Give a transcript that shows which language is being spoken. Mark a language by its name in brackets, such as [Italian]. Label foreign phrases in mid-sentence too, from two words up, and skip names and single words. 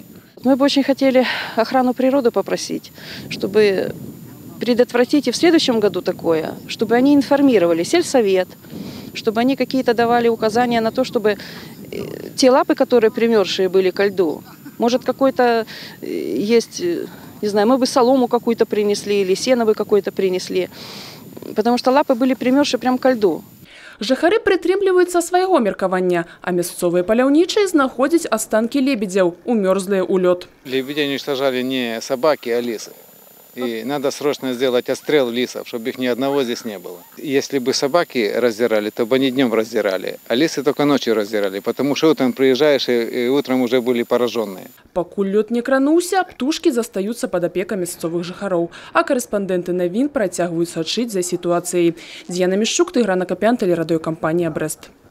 [Russian] Мы бы очень хотели охрану природы попросить, чтобы предотвратить и в следующем году такое, чтобы они информировали сельсовет, чтобы они какие-то давали указания на то, чтобы те лапы, которые примерзшие были ко льду, может какой-то есть, не знаю, мы бы солому какую-то принесли или сено бы какое-то принесли, потому что лапы были примерзшие прямо ко льду. [Belarusian] Жыхары прытрымліваюцца свайго меркавання, а мясцовыя паляўнічыя знаходзяць астанкі лебедзяў, умёрзлыя ў лёд. [Russian] Лебедей уничтожали не собаки, а лисы. И надо срочно сделать отстрел лисов, чтобы их ни одного здесь не было. Если бы собаки раздирали, то бы они днем раздирали, а лисы только ночью раздирали, потому что утром приезжаешь и утром уже были пораженные. [Belarusian] Пакуль лёд не крануўся, птушкі застаюцца пад апекай мясцовых жыхароў, а карэспандэнты навін працягваюць сачыць за сітуацыяй. Дзіяна Мішчук, Тыгран Акапян, тэлерадыёкампанія «Брэст».